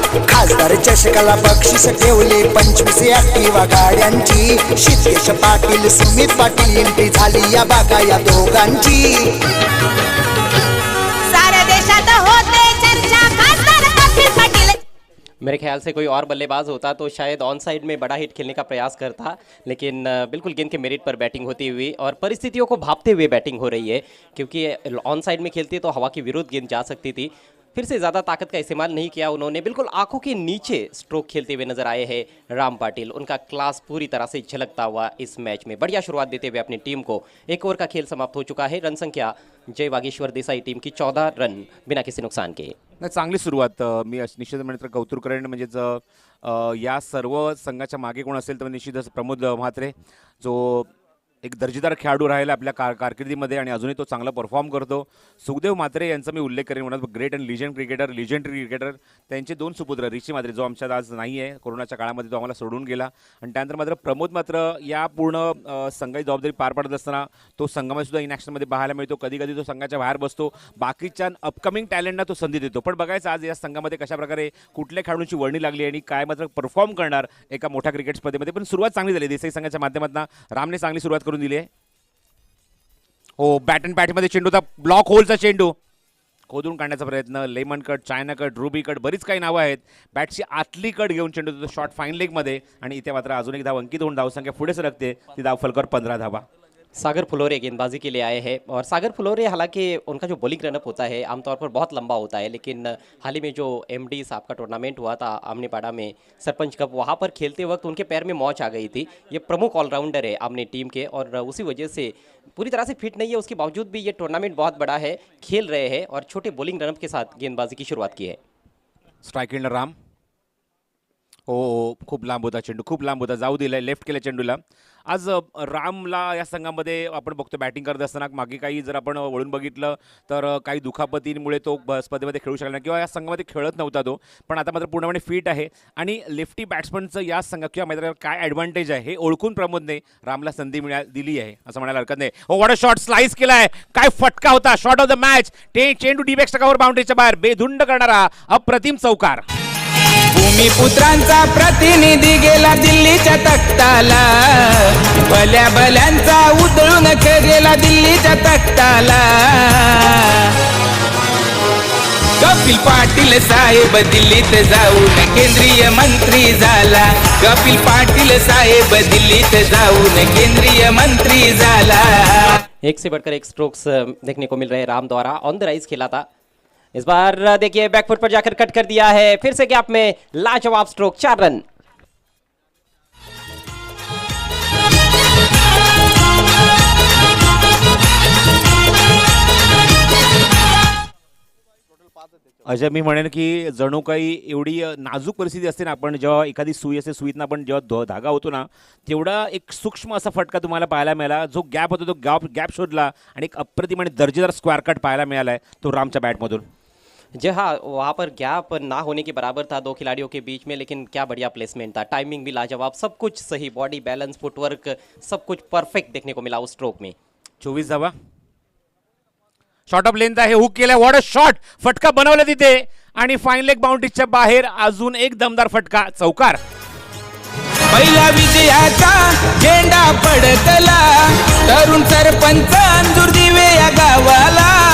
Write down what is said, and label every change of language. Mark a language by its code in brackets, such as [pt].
[mr] खासदार चषकाला बक्षीस ठेवले 25 ऍक्टिवा गाड्यांची. शितेश पाटील सुमित पाटील एंट्री झाली या बागा या दोघांची. साऱ्या देशात होते चर्चा खासदार अखिल पाटील. [hi] मेरे ख्याल से कोई और बल्लेबाज होता तो शायद ऑन साइड में बड़ा हिट खेलने का प्रयास करता, लेकिन बिल्कुल गेंद के मेरिट पर बैटिंग होती हुई और परिस्थितियों को भांपते हुए बैटिंग हो रही है, क्योंकि ऑन साइड में खेलती तो हवा के विरुद्ध गेंद जा सकती थी। फिर से ज़्यादा ताकत का इस्तेमाल नहीं किया उन्होंने, बिल्कुल आंखों के नीचे स्ट्रोक खेलते हुए नजर आए हैं राम पाटिल। उनका क्लास पूरी तरह से झलकता हुआ इस मैच में, बढ़िया शुरुआत देते हुए अपनी टीम को। एक ओवर का खेल समाप्त हो चुका है, रन संख्या जय वागेश्वर देसाई टीम की 14 रन बिना किसी नुकसान के। [mr] नाही, चांगली सुरुवात. मी निश्चित म्हणत कौतुक करेन, म्हणजेच या सर्व संघाच्या मागे कोण असेल तर निश्चितच प्रमोद म्हात्रे, जो एक दर्जेदार खेळाडू राहिला आपल्या कारकिर्दीमध्ये आणि अजूनही तो चांगला परफॉर्म करतो. सुखदेव म्हात्रे यांचा मी उल्लेख करेन, म्हणत [en] Great and legendary cricketer. [mr] त्यांचे 2 सुपुत्र ऋषी म्हात्रे, जो आमच्यात आज नाही आहे, कोरोनाच्या काळामध्ये तो आम्हाला सोडून गेला, आणि त्यानंतर मात्र प्रमोद मात्र या पूर्ण संघाची जबाबदारी पार पाडत असताना तो संघामध्ये सुद्धा इनॅक्शनमध्ये पाहायला मिळतो. कधी कधी तो संघाच्या बाहेर बसतो, बाकीच्या अपकमिंग टॅलेंटना तो संधी देतो. पण बघायचं आज या संघामध्ये कशाप्रकारे कुठल्या खेळाडूंची वर्णी लागली आणि काय मात्र परफॉर्म करणार एका मोठ्या क्रिकेट स्पर्धेमध्ये. पण सुरुवात चांगली झाली देसाई संघाच्या माध्यमातून, रामने चांगली सुरुवात करून दिली आहे. हो, बॅट अँड पॅटमध्ये चेंडू होता, ब्लॉक होलचा चेंडू खोदून काढण्याचा प्रयत्न, lemon cut, China cut, ruby cut, बरीच काही नावं आहेत. बॅटची आतली कट घेऊन चेंडू होतो शॉर्ट फाईन लेगमध्ये, आणि इथे मात्र अजून एक धाव अंकित होऊन धावसंख्या पुढे सरकते. ती धाव फलकर 15 धावा. [hi] सागर फुलोरे गेंदबाजी के लिए आए हैं, और सागर फुलोरे हालांकि उनका जो बॉलिंग रनअप होता है आमतौर पर बहुत लंबा होता है, लेकिन हाल ही में जो एमडी साहब का टूर्नामेंट हुआ था आमनेपाड़ा में सरपंच कप, वहाँ पर खेलते वक्त उनके पैर में मौच आ गई थी। ये प्रमुख ऑलराउंडर है आमने टीम के, और उसी वजह से पूरी तरह से फिट नहीं है, उसके बावजूद भी ये टूर्नामेंट बहुत बड़ा है, खेल रहे हैं और छोटे बॉलिंग रनअप के साथ गेंदबाजी की शुरुआत की है। [en] Strike and Ram. [mr] हो, खूप लांब होता चेंडू, खूप लांब होता, जाऊ दिलाय, लेफ्ट केल्या चेंडूला. आज रामला या संघामध्ये आपण बघतो बॅटिंग करत असताना मागे काही जर आपण वळून बघितलं तर काही दुखापतींमुळे तो स्पर्धेमध्ये खेळू शकला नाही किंवा या संघामध्ये खेळत नव्हता तो, पण आता मात्र पूर्णपणे फिट आहे. आणि लेफ्टी बॅट्समनचं या संघ किंवा मैदानावर काय ॲडव्हान्टेज आहे हे ओळखून प्रमोदने रामला संधी दिली आहे असं म्हणायला हरकत नाही. हो, [en] what a shot, [mr] स्लाइस केलाय, काय फटका होता, [en] Shot of the match. [mr] चेंडू डीप एक्स्ट्रा कव्हर बाउंड्रीच्या बाहेर बेधुंड करणारा अप्रतिम चौकार. भूमिपुत्रांचा प्रतिनिधी गेला दिल्लीच्या तख्ताला, भल्या भल्यांचा उधळून गेला दिल्लीच्या तख्ताला. कपिल पाटील साहेब दिल्लीत जाऊन केंद्रीय मंत्री झाला. कपिल पाटील साहेब दिल्लीत जाऊन केंद्रीय मंत्री झाला. [hi] एक से बढ़कर एक स्ट्रोक्स देखने को मिल रहे हैं राम द्वारा, ऑन द राइज खेला था। इस बार देखिए बैकफुट पर जाकर कट कर दिया है, फिर से गैप में लाजवाब स्ट्रोक, 4 रन। [mr] अजय, मी म्हणेन की जणू काही एवढी नाजूक परिस्थिती असते ना, आपण जेव्हा एखादी सुई असते, सुईतनं आपण जेव्हा धागा होतो ना, तेवढा एक सूक्ष्म असा फटका तुम्हाला पाहायला मिळाला. जो गॅप होता तो गॅप शोधला आणि एक अप्रतिम आणि दर्जेदार स्क्वेअर कट पाहायला मिळाला आहे तो रामच्या बॅटमधून. [hi] जी हाँ, वहाँ पर गैप ना होने के बराबर था 2 खिलाड़ियों के बीच में, लेकिन क्या बढ़िया प्लेसमेंट था, टाइमिंग भी लाजवाब, सब कुछ सही, बॉडी बैलेंस, फुटवर्क, सब कुछ परफेक्ट देखने को मिला उस स्ट्रोक में। [mr] 24 धावा. शॉर्ट ऑफ लेंथ आहे, हुक केलाय, [en] what a shot, [mr] फटका बनवला तिथे आणि फाईन लेग बाउंड्रीच्या बाहेर अजून एक दमदार फटका, चौकार. पहिला विजयाचा झेंडा फडकला, तरुण सरपंच अंजूर दिवे या गावाला.